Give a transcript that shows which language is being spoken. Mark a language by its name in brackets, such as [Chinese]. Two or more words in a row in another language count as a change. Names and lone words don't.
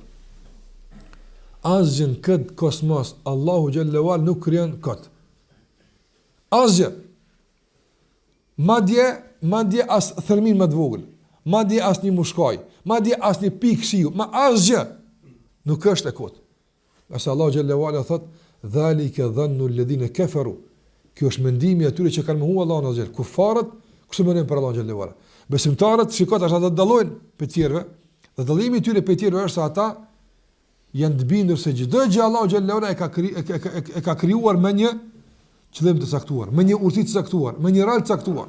[Albanian] Asgjë në këtë kosmos, Allahu [Arabic] جل وعلا [Albanian] nuk krijon kot. Asgjë. Madje as thërmin më të vogël, madje as një mushkaj, madje as një pikë shiu, ma asgjë nuk është e kot. Asa Allahu [Arabic] جل وعلا [Albanian] thot, [Arabic] "ذلك ظن الذين كفروا." [Albanian] Kjo është mendimi i atyre që kanë mohuar Allahun azza. Kufarët kush mendojnë për Allahun [Arabic] جل وعلا. [Albanian] Besimtarët shikojnë ata do të dallojnë për të tjerëve, dhe dallimi i tyre për të tjerëve është se ata janë të bindur se çdo gjë Allahu [Arabic] جل وعلا [Albanian] e ka krijuar me një qëllim të caktuar, me një urtësi të caktuar, me një rol të caktuar.